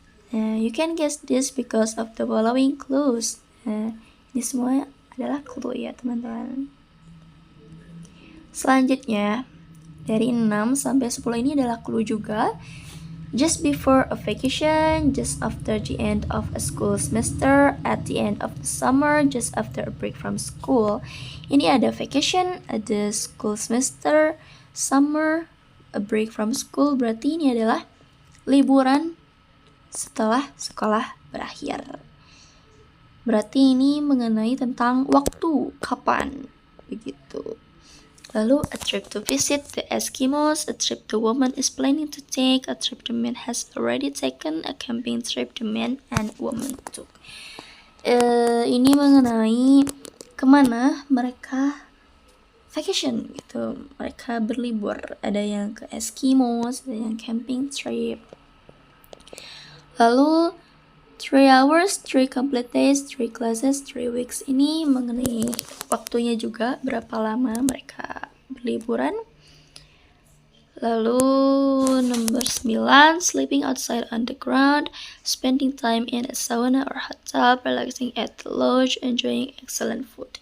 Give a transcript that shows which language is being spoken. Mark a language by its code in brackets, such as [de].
[en] You can guess this because of the following clues. [id] Ini semua adalah clue ya teman-teman. Selanjutnya, dari 6 sampai 10 ini adalah clue juga. [en] Just before a vacation, just after the end of a school semester, at the end of the summer, just after a break from school. [id] Ini ada [en] vacation, ada school semester, summer, a break from school. [id] Berarti ini adalah liburan setelah sekolah berakhir. Berarti ini mengenai tentang waktu, kapan, begitu. Lalu, [en] a trip to visit the Eskimos, a trip the woman is planning to take, a trip the man has already taken, a camping trip the man and woman took. [id] Ini mengenai kemana mereka vacation gitu, mereka berlibur. Ada yang ke Eskimos, ada yang camping trip. Lalu [en] 3 hours, 3 complete days, 3 classes, 3 weeks. [id] Ini mengenai waktunya juga, berapa lama mereka berliburan. Lalu nomor [en] 9, sleeping outside on the ground, spending time in a sauna or hot tub, relaxing at the lodge, enjoying excellent food.